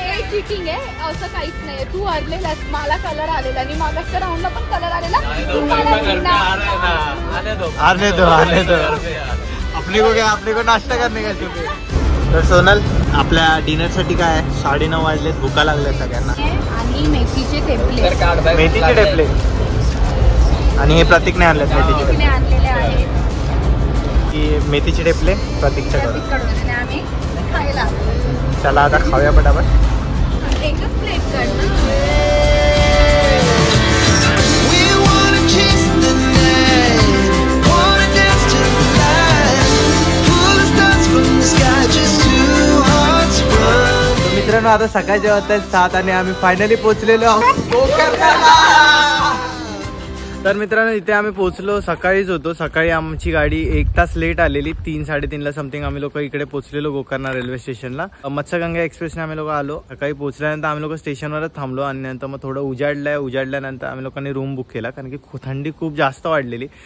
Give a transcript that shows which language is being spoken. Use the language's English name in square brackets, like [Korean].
[Marathi] Cheating आहे असं काहीच नाही। तू हरलेलास, मला कलर आलेला आणि मागच्या राऊंडला पण कलर आलेला। [Hindi] आने दो अपने को क्या, अपने को नाश्ता करने का शौक है। [Marathi] तर सोनल, आपल्या डिनरसाठी काय आहे? 9:30 वाजलेत, भुका लागल्या सगळ्यांना. आणि मेथीचे थेपले तर काढ बाई. मेथीचे टेपले आणि हे प्रतीकने आणलेत मेथीचे तिने टेपले. आणलेले आहेत की मेथीचे टेपले प्रतीकच्या घरून. कडून आम्ही खायला चला आता खाऊया पटापट. एकच प्लेट काढ। [English] We wanna chase the night, wanna dance to the light, pull the stars from the sky, just two hearts run. [Marathi] तर मित्रांनो आता सकाळचे वाजता 7 आणि आम्ही फायनली पोहोचलेलो आहोत गोकर्णाला. तर मित्रांनो इथे आम्ही पोहोचलो, सकाळीच होतो. सकाळी आमची गाडी 1 तास लेट आलेली, 3-3:30 समथिंग आम्ही लोक इकडे पोहोचलेलो गोकर्णा रेल्वे स्टेशनला. मत्स्यगंगा एक्सप्रेसने आम्ही लोक आलो. सकाळी पोहोचल्यानंतर आम्ही लोक स्टेशनवरच थांबलो आणि नंतर मग थोडं उजाडल्यानंतर आम्ही लोकांनी रूम बुक केला, कारण की थंडी खूप जास्त वाढलेली.